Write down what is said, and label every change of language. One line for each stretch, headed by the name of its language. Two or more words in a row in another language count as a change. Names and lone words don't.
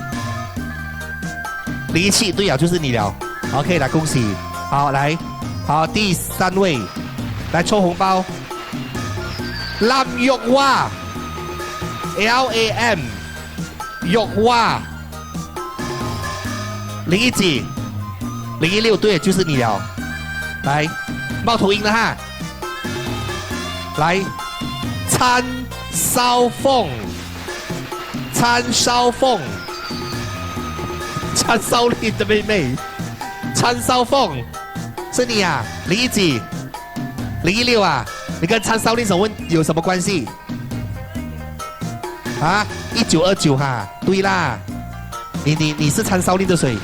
Chinese: ？017，对了，就是你了。OK， 来恭喜，好来，好第3位，来抽红包。Lam 玉華 ，LAM 玉華，01幾？016，对，就是你了。来，冒头鹰的哈。来，參燒鳳，參燒令的妹妹，參燒鳳，是你啊？01幾？016啊？你跟參燒令有什麼關係？啊，1929哈，對啦，你是參燒令的誰？